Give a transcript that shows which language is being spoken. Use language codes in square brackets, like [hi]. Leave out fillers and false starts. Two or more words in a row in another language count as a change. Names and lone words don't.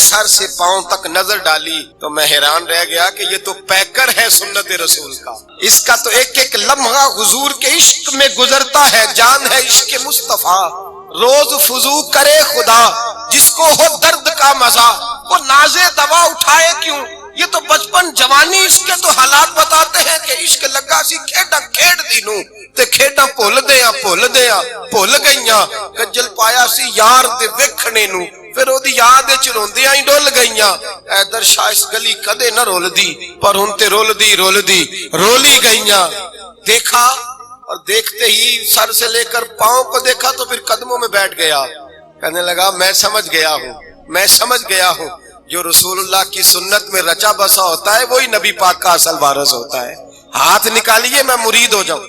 [ur] سر سے پاؤں تک نظر ڈالی تو میں حیران رہ گیا کہ یہ تو پیکر ہے سنت رسول کا، اس کا تو ایک ایک لمحہ حضور کے عشق میں گزرتا ہے، جان ہے عشق مصطفیٰ، روز فضو کرے خدا جس کو ہو درد کا مزہ، وہ نازے دوا اٹھائے کیوں، یہ تو بچپن جوانی اس کے تو حالات بتاتے ہیں کہ [pa] عشق لگا سی کھیڈا کھیڈ دینوں تے کھیڈا بھول گئیاں، کجل پایا سی یار دے ویکھنے نوں، پھر او دی یاد وچ روندیاں ہی ڈول گئیاں، اے درشا اس گلی کدے نہ رول دی، پر ہن تے رول دی رولی گئیاں۔ [ur] دیکھا اور دیکھتے ہی سر سے لے کر پاؤں کو دیکھا تو پھر قدموں میں بیٹھ گیا، کہنے لگا میں سمجھ گیا ہوں جو رسول اللہ کی سنت میں رچا بسا ہوتا ہے وہی نبی پاک کا اصل وارث ہوتا ہے، ہاتھ نکالیے میں مرید ہو جاؤں۔